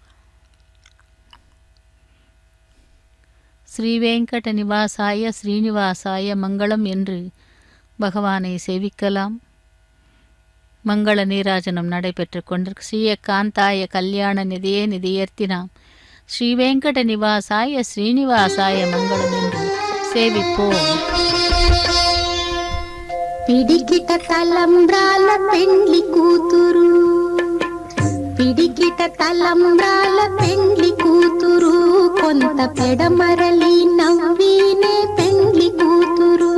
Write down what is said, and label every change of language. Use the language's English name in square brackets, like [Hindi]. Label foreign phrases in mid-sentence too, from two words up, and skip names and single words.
[Sanskrit] श्रीवेङ्कट निवासाय श्रीनिवासाय मङ्गलम् [Tamil] என்று பகவானை சேவிக்கலாம். மங்கள நீராஜனம் நடைபெற்று கொண்டிருக்கு. [Sanskrit] श्रीयकान्ताय कल्याण निधये निधयर्थिनाम् श्रीवेङ्कट निवासाय श्रीनिवासाय मङ्गलम् [Tamil] என்று சேவிப்போம். [Telugu] పిడికిట తలంబ్రాల పెండ్లి కూతురు, పిడికిట తలంబ్రాల పెండ్లి కూతురు, కొంత పెడమరలి నవ్వీనే పెండ్లి కూతురు.